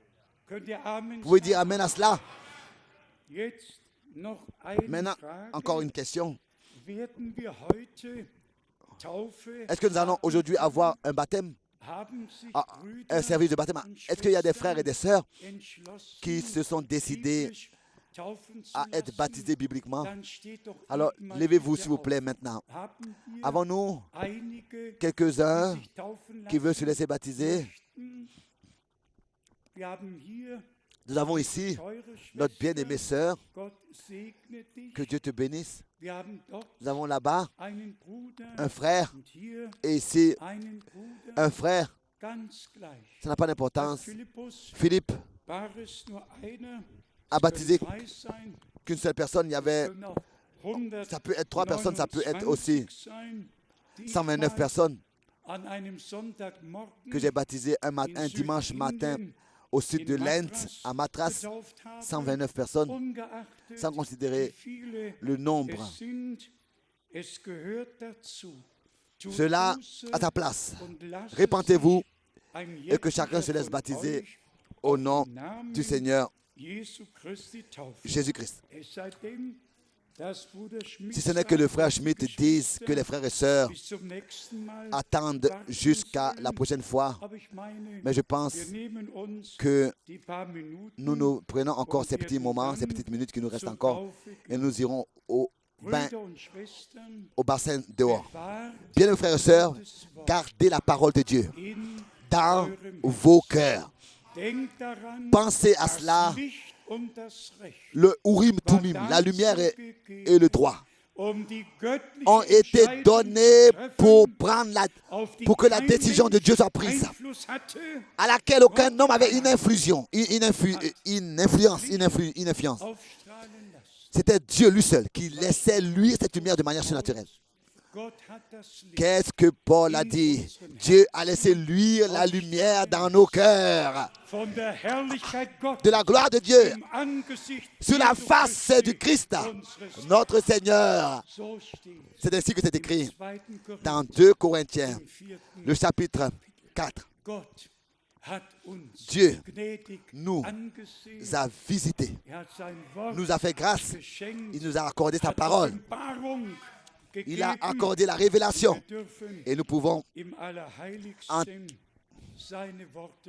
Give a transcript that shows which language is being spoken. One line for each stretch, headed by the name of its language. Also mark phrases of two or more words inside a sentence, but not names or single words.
French: Vous pouvez dire Amen à cela? Maintenant, encore une question. Est-ce que nous allons aujourd'hui avoir un baptême? Un service de baptême? Est-ce qu'il y a des frères et des sœurs qui se sont décidés
German: taufen zu
French: à être
German: lassen,
French: baptisés bibliquement.
German: dann steht doch
French: Alors,
German: eben mal
French: levez-vous
German: bitte
French: s'il vous
German: auf.
French: plaît maintenant.
German: Haben wir
French: Avons-nous
German: einige, die
French: quelques-uns
German: sich taufen
French: qui veulent se
German: lassen
French: laisser baptiser?
German: möchten? Wir haben hier
French: Nous avons ici
German: teure
French: notre
German: Schwester,
French: bien-aimée sœur.
German: Gott segne dich.
French: Que Dieu te bénisse.
German: Wir haben dort
French: Nous avons là-bas
German: einen Bruder
French: un frère
German: und hier
French: et ici
German: einen Bruder,
French: un frère.
German: ganz gleich.
French: Ça n'a pas
German: Bei
French: d'importance.
German: Philippus
French: Philippe
German: war es nur einer,
French: a baptisé
German: drei sein,
French: qu'une seule personne. Il y avait,
German: können auch 100
French: ça peut être 3 personnes, ça peut être aussi
German: sein, die ich
French: 129
German: mal
French: personnes
German: an einem Sonntagmorgen
French: que j'ai baptisé un
German: in
French: dimanche matin
German: Südindien
French: au sud de
German: in
French: l'Inde,
German: Madras
French: à Matras.
German: getauft habe,
French: 129 personnes,
German: ungeachtet,
French: sans
German: wie
French: considérer
German: viele
French: le nombre.
German: es sind, es gehört dazu. Tut
French: Cela
German: Buße
French: à sa place.
German: und lasst
French: Répentez-vous
German: sich ein
French: et que chacun se
German: jetziger
French: laisse
German: von
French: baptiser
German: euch
French: au
German: auf
French: nom
German: den Namen
French: du Seigneur
German: Jesu Christi taufen.
French: Jésus-Christ.
German: Es sei denn, dass Bruder Schmidt
French: Si ce n'est que le
German: sagt,
French: frère Schmidt dise que les frères et sœurs
German: bis zum nächsten Mal
French: attendent
German: warten
French: jusqu'à
German: sollen.
French: la prochaine fois,
German: Aber ich meine,
French: mais je pense
German: wir nehmen uns
French: que
German: die paar Minuten
French: nous nous prenons encore
German: und
French: ces petits
German: werden
French: moments,
German: dann
French: ces petites minutes qui nous restent
German: zur
French: encore,
German: Taufe
French: et nous irons au
German: Brüder und Schwestern,
French: au bassin dehors.
German: bewahrt
French: Bien, mes frères et sœurs,
German: Gottes Wort
French: gardez la parole de Dieu
German: in
French: dans
German: eurem
French: vos cœurs.
German: Denkt daran,
French: Pensez à
German: das
French: cela,
German: Licht und das Recht
French: le Urim
German: war
French: Tumim,
German: dann
French: la lumière et
German: zugegeben,
French: le droit,
German: die göttliche
French: ont été
German: Entscheidung
French: donnés
German: zu treffen,
French: pour prendre
German: auf die
French: pour que la
German: kein
French: décision de Dieu soit
German: Mensch
French: prise,
German: Einfluss hatte.
French: à laquelle aucun homme avait une influence, une influence.
German: Aufstrahlen lassen.
French: C'était Dieu lui seul qui laissait luire cette lumière de manière surnaturelle.
German: Gott hat das Licht
French: Qu'est-ce que Paul a dit? Dieu a laissé luire la lumière dans nos cœurs,
German: von der Herrlichkeit Gottes
French: de la gloire de Dieu,
German: im Angesicht
French: sur la
German: Jesu
French: face
German: Christi,
French: du Christ,
German: unseres
French: notre Seigneur.
German: So steht
French: C'est ainsi que c'est
German: im
French: écrit
German: 2.
French: dans
German: Korinther,
French: 2 Corinthiens,
German: im 4.
French: le chapitre 4.
German: Gott hat uns
French: Dieu
German: gnädig
French: nous
German: angesehen.
French: a visités,
German: Er hat sein Wort
French: nous a fait grâce,
German: geschenkt,
French: il nous a accordé sa
German: hat
French: parole,
German: Offenbarung
French: il a
German: gegeben.
French: accordé la révélation
German: Wir dürfen
French: et nous pouvons,
German: im Allerheiligsten seine Worte